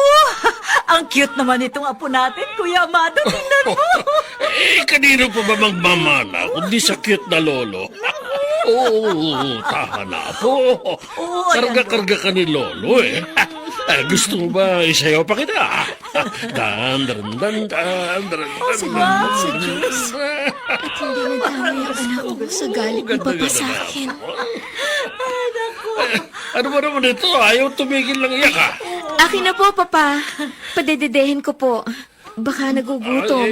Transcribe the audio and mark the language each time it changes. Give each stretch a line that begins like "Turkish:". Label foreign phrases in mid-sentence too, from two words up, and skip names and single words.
Filipino: Ang cute naman itong apo natin, Kuya Amado. Tingnan mo! Kanino pa ba magmamana kundi sa cute na lolo? Oo, tahan na po. Karga-karga ka ni lolo eh. Gusto mo ba isayaw pa kita? Dan, dan, dan, dan, dan, Salamat sa Diyos. At hindi nadamay ang anak ko sa galit ni Papa sa akin. Ano ba naman ito? Ayaw tumigil lang iyak ah. Akin na po, Papa. Padededehin ko po. Baka nagugutom.